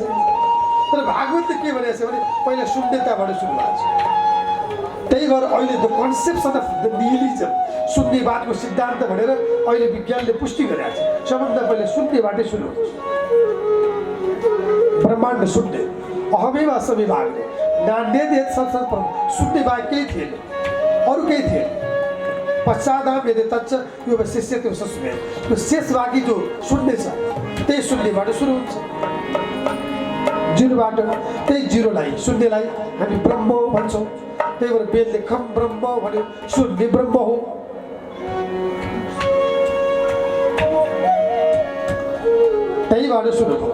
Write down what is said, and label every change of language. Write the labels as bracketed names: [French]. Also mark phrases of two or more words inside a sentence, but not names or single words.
[Nepali] तर भागवतले के भनेको छ भने पहिला शून्यताबाट सुरु भएको छ। त्यही भएर अहिले [English] the conception of the nihilism, [Nepali] शून्यवादको सिद्धान्त भनेर अहिले विज्ञानले पुष्टि गरेको छ। सबभन्दा पहिला शून्यबाटै सुरु हुन्छ। ब्रह्माण्ड शून्य, [Sanskrit] अहमेव समेवाग्रे नान्यत् यत् सत्सत्परं, [Nepali] शून्य बाहेक केही थिएन, अरू केही थिएन। [Sanskrit] पश्चादां यत् तच्च योगस्य स्वस्वयं, [Nepali] त्यो शेष बाँकी जो शून्य छ त्यही शून्यबाट सुरु हुन्छ। जिरोबाट, त्यही जिरोलाई, शून्यलाई हामी ब्रह्म भन्छौँ। त्यही भएर वेदले [Sanskrit] खम ब्रह्म [Nepali] भन्यो, शून्य ब्रह्म हो। त्यहीबाट सुरु हो।